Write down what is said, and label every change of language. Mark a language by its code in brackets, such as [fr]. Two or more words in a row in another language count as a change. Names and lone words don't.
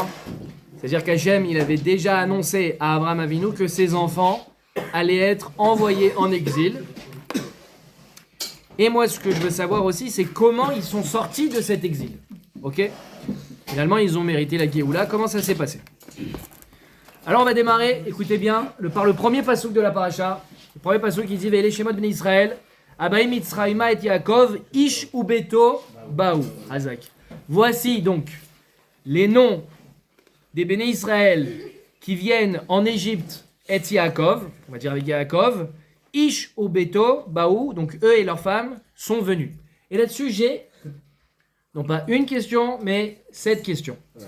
[fr] C'est-à-dire qu'Hachem, il avait déjà annoncé à Abraham Avinu que ses enfants allaient être envoyés en exil. Et moi, ce que je veux savoir aussi, c'est comment ils sont sortis de cet exil. Ok? Finalement, ils ont mérité la Géoula. Comment ça s'est passé? Alors, on va démarrer, écoutez bien, par le premier pasouk de la paracha. Le premier pasouk qui dit [he] ואלה שמות בני ישראל הבאים מצרימה את יעקב איש וביתו באו. חזק. [fr] Voici donc les noms des Béné Israël qui viennent en Égypte et Yaakov, on va dire avec Yaakov, [he] איש וביתו באו, [fr] donc eux et leurs femmes sont venus. Et là-dessus, j'ai, non pas une question, mais 7 questions.